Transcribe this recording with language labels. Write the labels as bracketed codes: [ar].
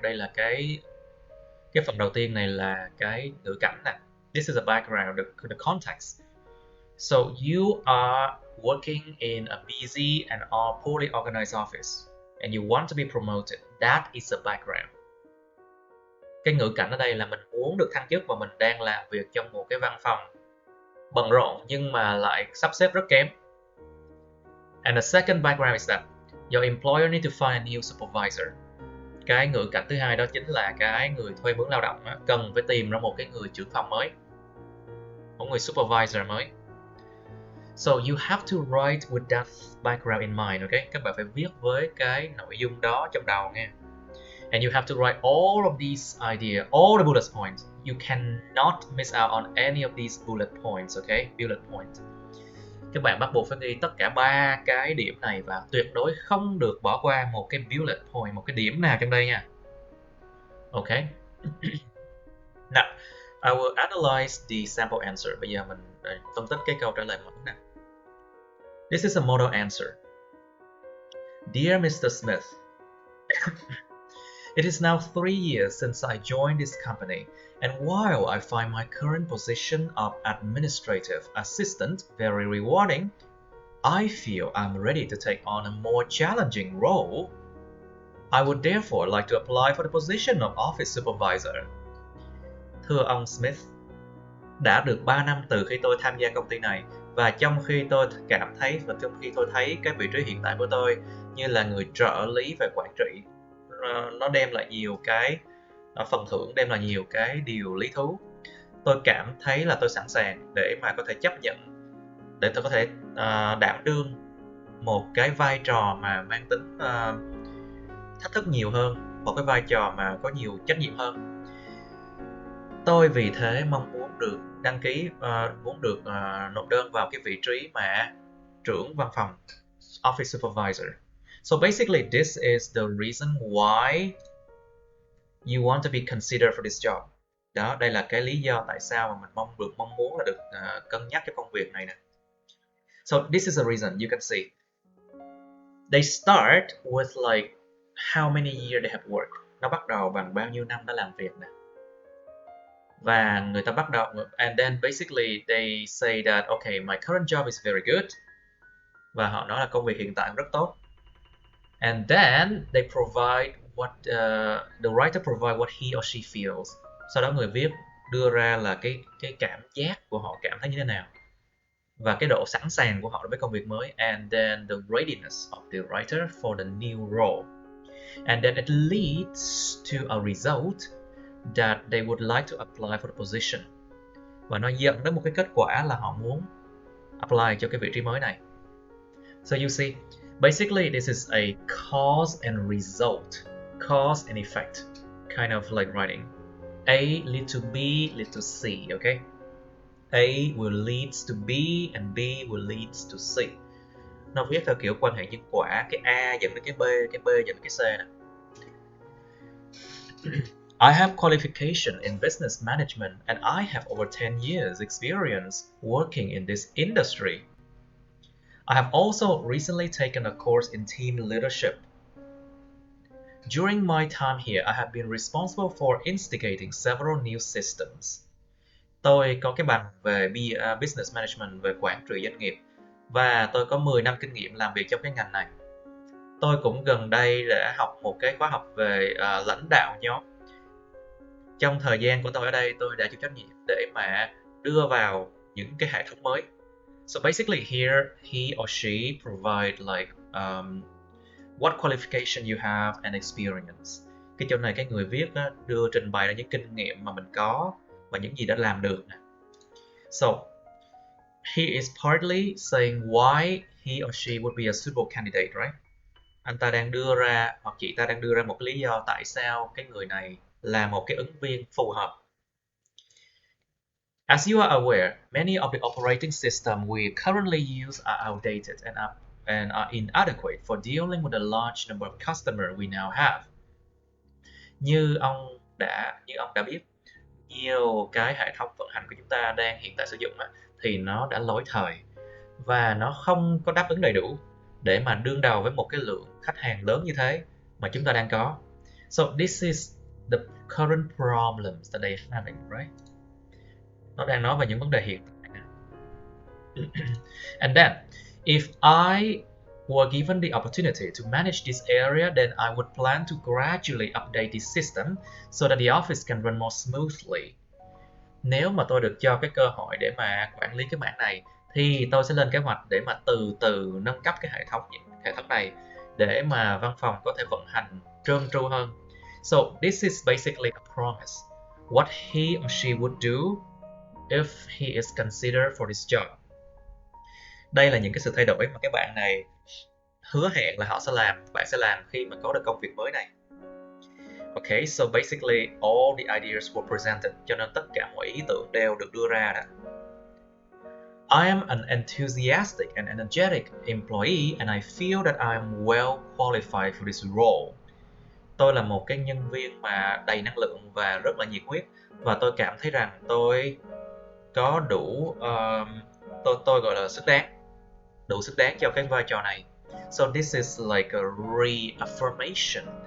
[vi] Đây là cái phần đầu tiên này là cái ngữ cảnh nè. [en] This is a background, the context. So you are working in a busy and poorly organized office and you want to be promoted. That is a background. [vi] Cái ngữ cảnh ở đây là mình muốn được thăng chức và mình đang làm việc trong một cái văn phòng bận rộn nhưng mà lại sắp xếp rất kém. [en] And the second background is that your employer need to find a new supervisor. [vi] Cái ngữ cảnh thứ hai đó chính là cái người thuê mướn lao động cần phải tìm ra một cái người trưởng phòng mới, một người supervisor mới. [en] So you have to write with that background in mind, okay? [vi] Các bạn phải viết với cái nội dung đó trong đầu nha. [en] And you have to write all of these ideas, all the bullet points. You cannot miss out on any of these bullet points, okay? Bullet points. [vi] Các bạn bắt buộc phải ghi tất cả 3 cái điểm này và tuyệt đối không được bỏ qua một cái bullet point, một cái điểm nào trong đây nha. [en] Okay. Now, I will analyze the sample answer. [vi] Bây giờ mình phân tích cái câu trả lời mẫu nè. [en] This is a model answer. Dear Mr. Smith, it is now 3 years since I joined this company, and while I find my current position of administrative assistant very rewarding, I feel I'm ready to take on a more challenging role. I would therefore like to apply for the position of office supervisor. [vi] Thưa ông Smith, đã được 3 năm từ khi tôi tham gia công ty này, và trong khi tôi thấy cái vị trí hiện tại của tôi như là người trợ lý về quản trị, nó đem lại nhiều cái phần thưởng, đem lại nhiều cái điều lý thú. Tôi cảm thấy là tôi sẵn sàng để mà có thể chấp nhận, để tôi có thể đảm đương một cái vai trò mà mang tính thách thức nhiều hơn, một cái vai trò mà có nhiều trách nhiệm hơn. Tôi vì thế mong muốn được đăng ký, nộp đơn vào cái vị trí mà trưởng văn phòng, office supervisor. [en] So basically, this is the reason why you want to be considered for this job. [vi] Đó, đây là cái lý do tại sao mà mình mong muốn là được cân nhắc cái công việc này nè. [en] So this is the reason, you can see. They start with like how many years they have worked. [vi] Nó bắt đầu bằng bao nhiêu năm đã làm việc nè. Và người ta bắt đầu, [en] and then basically they say that okay, my current job is very good. [vi] Và họ nói là công việc hiện tại rất tốt. [en] And then they provide the writer provide what he or she feels. [vi] Sau đó người viết đưa ra là cái cảm giác của họ cảm thấy như thế nào và cái độ sẵn sàng của họ đối với công việc mới. [en] And then the readiness of the writer for the new role. And then it leads to a result that they would like to apply for the position. [vi] Và nó dẫn đến một cái kết quả là họ muốn apply cho cái vị trí mới này. [en] So you see, basically this is a cause and result, cause and effect, kind of like writing. A lead to B, lead to C, okay? A will lead to B and B will lead to C. [vi] Nó viết theo kiểu quan hệ nhân quả, cái A dẫn đến cái B dẫn đến cái C nè. [en] I have qualification in business management and I have over 10 years experience working in this industry. I have also recently taken a course in team leadership. During my time here, I have been responsible for instigating several new systems. [vi] Tôi có cái bằng về Business Management, về quản trị doanh nghiệp, và tôi có 10 năm kinh nghiệm làm việc trong cái ngành này. Tôi cũng gần đây đã học một cái khóa học về lãnh đạo nhóm. Trong thời gian của tôi ở đây, tôi đã chịu trách nhiệm để mà đưa vào những cái hệ thống mới. [en] So basically here, he or she provide like what qualification you have and experience. [vi] Cái chỗ này cái người viết đó, đưa trình bày ra những kinh nghiệm mà mình có và những gì đã làm được. [en] So he is partly saying why he or she would be a suitable candidate, right? [vi] Anh ta đang đưa ra, hoặc chị ta đang đưa ra một cái lý do tại sao cái người này là một cái ứng viên phù hợp. [en] As you are aware, many of the operating systems we currently use are outdated and are inadequate for dealing with a large number of customers we now have. [vi] Như ông đã biết, nhiều cái hệ thống vận hành của chúng ta đang hiện tại sử dụng thì nó đã lỗi thời và nó không có đáp ứng đầy đủ để mà đương đầu với một cái lượng khách hàng lớn như thế mà chúng ta đang có. [en] So this is the current problems that they're having, right? [vi] Nó đang nói về những vấn đề hiện tại. [en] And then, if I were given the opportunity to manage this area, then I would plan to gradually update this system so that the office can run more smoothly. [vi] Nếu mà tôi được cho cái cơ hội để mà quản lý cái mảng này, thì tôi sẽ lên kế hoạch để mà từ từ nâng cấp cái hệ thống này để mà văn phòng có thể vận hành trơn tru hơn. [en] So this is basically a promise. What he or she would do if he is considered for this job. [vi] Đây là những cái sự thay đổi mà cái bạn này hứa hẹn là bạn sẽ làm khi mà có được công việc mới này. [en] Okay, so basically all the ideas were presented, [vi] cho nên tất cả mọi ý tưởng đều được đưa ra đó. [en] I am an enthusiastic and energetic employee and I feel that I am well qualified for this role. [vi] Tôi là một cái nhân viên mà đầy năng lượng và rất là nhiệt huyết, và tôi cảm thấy rằng tôi có đủ tôi gọi là đủ sức đáng cho cái vai trò này. [en] So this is like a reaffirmation.